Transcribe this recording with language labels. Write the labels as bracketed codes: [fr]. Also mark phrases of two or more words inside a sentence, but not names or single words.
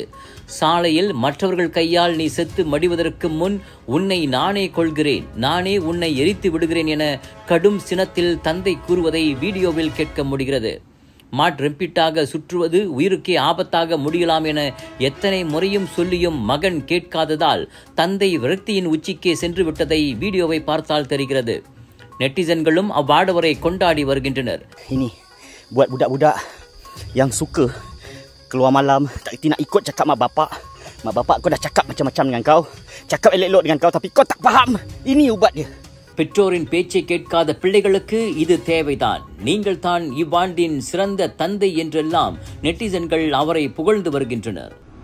[ta] சாலையில் மற்றவர்கள் கையால் நீ செத்து மடிவதற்கு முன் உன்னை நானே கொள்கிறேன், நானே உன்னை எரித்து விடுகிறேன் என கடும் சினத்தில் தந்தை கூறுவதை வீடியோவில் கேட்க முடிகிறது. மாட் ரெம்பிட்டாக சுற்றுவது உயிருக்கே ஆபத்தாக முடியலாம் என எத்தனை முறையும் சொல்லியும் மகன் கேட்காததால் தந்தை விரக்தியின் உச்சிக்கே சென்று விட்டதை வீடியோவை பார்த்தால் தெரிகிறது. நெட்டிசன்களும் அவ்வாடவரை கொண்டாடி வருகின்றனர். [ms] Ini buat budak-budak yang suka keluar malam tak reti nak ikut cakap mak bapak. Mak bapak kau dah cakap macam-macam dengan kau, cakap elok-elok dengan kau tapi kau tak faham. Ini ubat dia. [ta] பெற்றோரின் பேச்சை கேட்காத பிள்ளைகளுக்கு இது தேவைதான். நீங்கள் தான் இவ்வாண்டின் சிறந்த தந்தை என்றெல்லாம் நெட்டிசன்கள் அவரை புகழ்ந்து வருகின்றனர்.